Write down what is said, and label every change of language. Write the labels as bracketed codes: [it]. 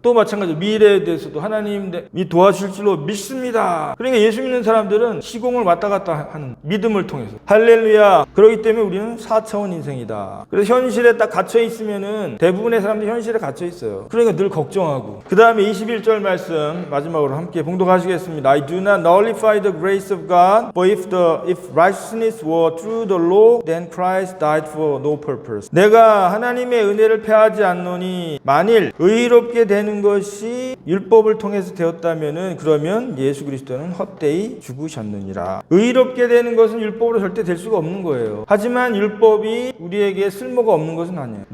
[ko] 또 마찬가지로 미래에 대해서도 하나님이 도와주실 줄로 믿습니다. 그러니까 예수 믿는 사람들은 시공을 왔다 갔다 하는 믿음을 통해서. 할렐루야. 그렇기 때문에 우리는 4차원 인생이다. 그래서 현실에 딱 갇혀 있으면은 대부분의 사람들이 현실에 갇혀 있어요. 그러니까 늘 걱정하고. 그 다음에 21절 말씀 마지막으로 함께 봉독하시겠습니다. [en] I do not nullify the grace of God, for if righteousness were through the law, then Christ died for no purpose. [ko] 내가 하나님의 은혜를 폐하지 않노니 만일 의롭게 되는 것이 율법을 통해서 되었다면은 그러면 예수 그리스도는 헛되이 죽으셨느니라. 의롭게 되는 것은 율법으로 절대 될 수가 없는 거예요. 하지만 율법이 우리에게 쓸모가 없는 것은 아니에요.